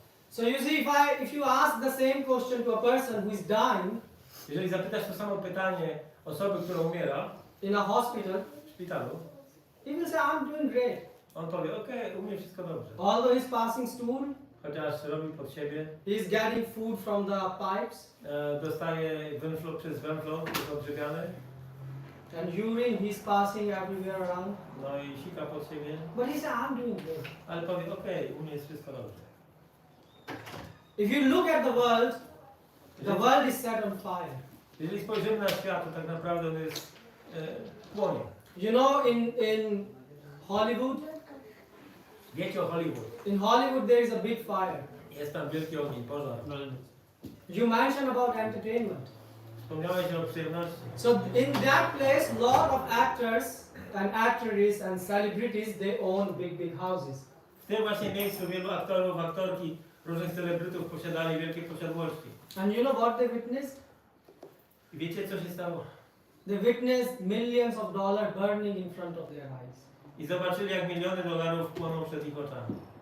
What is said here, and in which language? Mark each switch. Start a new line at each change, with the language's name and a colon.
English: So you see, if you ask the same question to a person who is dying
Polish: Jeżeli zapytasz to samo pytanie osoby, która umiera
English: in a hospital,
Polish: w szpitalu,
English: he will say, I'm doing great.
Polish: on powie, okej, u mnie wszystko dobrze.
English: Although he's passing stool,
Polish: Chociaż robi pod siebie,
English: he's getting food from the pipes,
Polish: dostaje węflo przez węflo, jest odżywiany,
English: and urine he's passing everywhere around.
Polish: no i sika pod siebie,
English: But he said, I'm doing great.
Polish: ale powie, okej, u mnie jest wszystko dobrze.
English: If you look at the world is set on fire.
Polish: Jeżeli spojrzymy na świat, to tak naprawdę on jest płonie.
English: You know, in Hollywood,
Polish: Wiecie o Hollywood.
English: in Hollywood there is a big fire.
Polish: Jest tam wielki ogień, pożar.
English: You mentioned about entertainment.
Polish: Wspomniałeś o przyjemności.
English: So in that place, lot of actors and actresses and celebrities, they own big houses.
Polish: W tym właśnie miejscu wielu aktorów, aktorki, różnych celebrytów posiadali wielkie posiadłości.
English: And you know what they witnessed?
Polish: I wiecie, co się stało?
English: They witnessed millions of dollars burning in front of their eyes.
Polish: I zobaczyli, jak miliony dolarów płoną przed ich oczami.